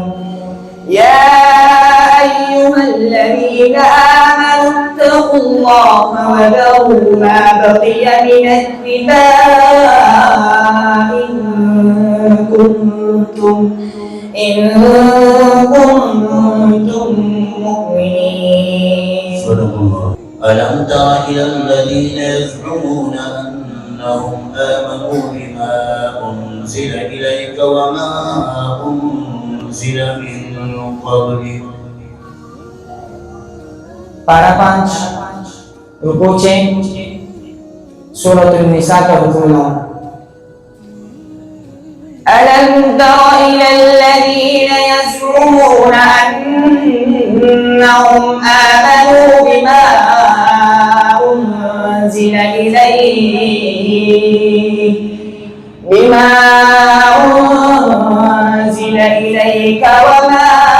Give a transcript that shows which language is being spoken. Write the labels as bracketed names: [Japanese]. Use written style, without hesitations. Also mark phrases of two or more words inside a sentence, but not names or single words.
[Arabic] يا أيها الذين آمنوا اتقوا الله وذروا ما بقي من الربا إن كنتم مؤمنين. صدق الله. ألم تر إلى الذين يزعمون أنهم آمنوا بما أنزل إليك وما أنزل من قبلك. [Urdu] پارہ پانچ رکوع چھ سورۃ النساء کا رکوع 9. [Arabic] ألم تر إلى الذين يزعمون أنهم آمنوا بما أنزل إليك وما